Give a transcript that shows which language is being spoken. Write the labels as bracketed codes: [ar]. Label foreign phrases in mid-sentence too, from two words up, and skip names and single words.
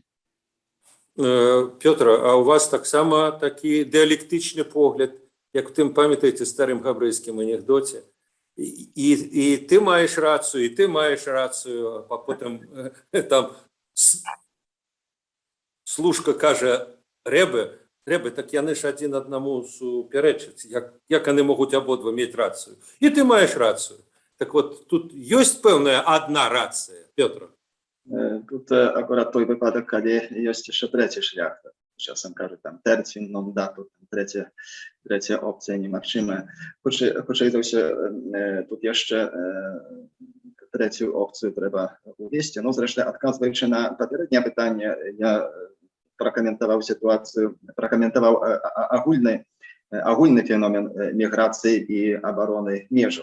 [be] Пётр, а у вас таксама такі дыялектычны погляд, як тым, памятаеце, старым габрэйскім анекдоце, і ты маеш рацыю, і ты маеш рацыю, а потым там служка кажа Рэбе, так яны ж адзін аднаму супярэчаць, як яны могуць абодва мець рацыю. І ты маеш рацыю. Так вот, тут ёсць пэўная адна рацыя, Пётр? [uk] Тут akurat той випадок, коли є ще третій шлях. Часом кажуть, там, [la] tertium non datur, [uk] третя опція немагчима. Хоча тут jeszcze третю опцію треба увести. Ну, зрештою, відказуючи на попереднє питання, я прокоментував ситуацію, прокоментував агульний феномен міграції і оборони межів.